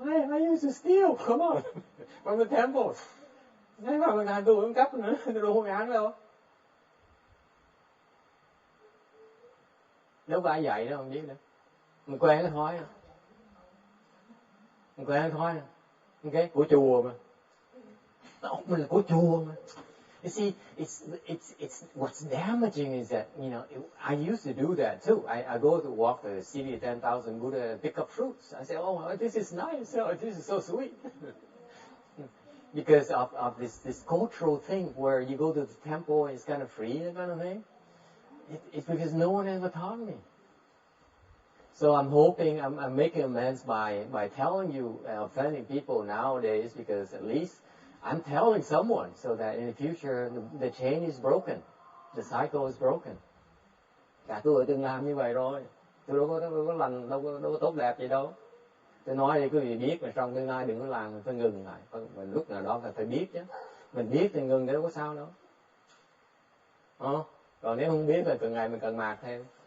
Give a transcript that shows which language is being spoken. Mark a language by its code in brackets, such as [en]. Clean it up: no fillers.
[en] I used to steal, come on, from the temples. [vi] Thế mà mình làm tôi cấp nữa, tôi đâu có ngán đâu. Đâu có ai dạy đâu, không biết nữa. Mình quen cái thói. Mình quen cái thói. Okay? Của chùa mà. Mình là của chùa mà. [en] You see, it's what's damaging is that, you know, I used to do that too. I go to walk the city of 10,000 Buddha, pick up fruits. I say, oh, this is nice. Oh, this is so sweet. Because of this cultural thing where you go to the temple and it's kind of free, that kind of thing. It's because no one ever taught me. So I'm hoping I'm making amends by telling you, offending people nowadays, because at least I'm telling someone so that in the future the chain is broken, the cycle is broken. [vi] Cả tôi từng làm như vậy rồi, tôi đâu có lành, đâu có tốt đẹp gì đâu. Tôi nói thì quý vị biết, mà trong tương lai đừng có làm, phải ngừng lại. Mình lúc nào đó phải biết chứ. Mình biết thì ngừng thì đâu có sao đâu. Còn nếu không biết thì từng ngày mình cần mạt thêm.